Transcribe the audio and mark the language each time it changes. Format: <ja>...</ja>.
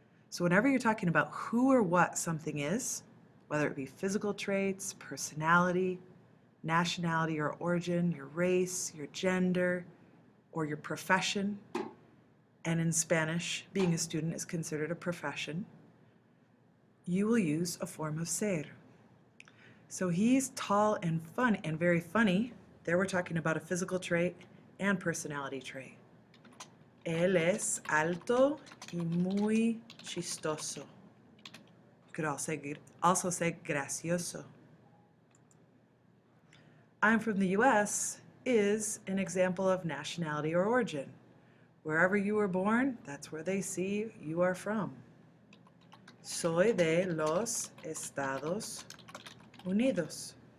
<en>So whenever you're talking about who or what something is, whether it be physical traits, personality, nationality or origin, your race, your gender, or your profession, and in Spanish, being a student is considered a profession, you will use a form of ser. So he's tall and fun and very funny. There we're talking about a physical trait and personality trait.</en> <es>Él es alto y muy chistoso.</es> <en>You could also say gracioso. I'm from the US is an example of nationality or origin. Wherever you were born, that's where they see you are from.</en> <es>Soy de los Estados Unidos.</es>